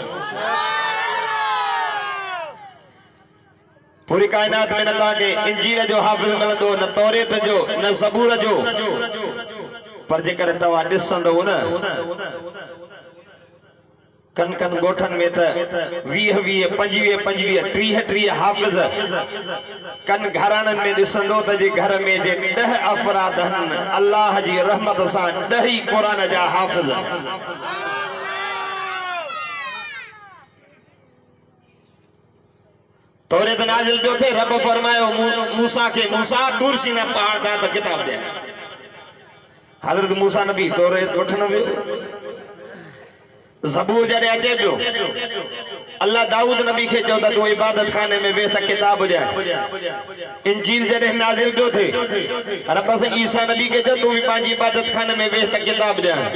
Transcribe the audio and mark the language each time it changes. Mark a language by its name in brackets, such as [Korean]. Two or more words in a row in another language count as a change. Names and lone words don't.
[Sindhi] पूरी कायनात में न ताके इंजील जो हाफिज मिलंदो, न तौरेत जो, न ज़बूर जो, पर जेकर तवा ॾिसंदो न कन कन गोठन में त 20 25 25 30 हाफिज कन घरानन में ॾिसंदो त जे घर में जे 10 अफराद हन अल्लाह जी रहमत सां 10 ही कुरान जा हाफिज। तौरेत नाज़िल पियो थे, रब फरमायो मूसा के, मूसा दूर सीना पहाड़ दा त किताब दे। हजरत मूसा नबी तौरेत वठण वियो, ज़बूर जॾहिं अचे पियो अल्लाह दाऊद नबी खे चयो त तूं इबादत खाने में वेह त किताब ॾियां। इंजील जॾहिं नाज़िल पियो थे रब सां ईसा नबी खे चयो तूं भी पंहिंजी इबादत खाने में वेह त किताब ॾियां।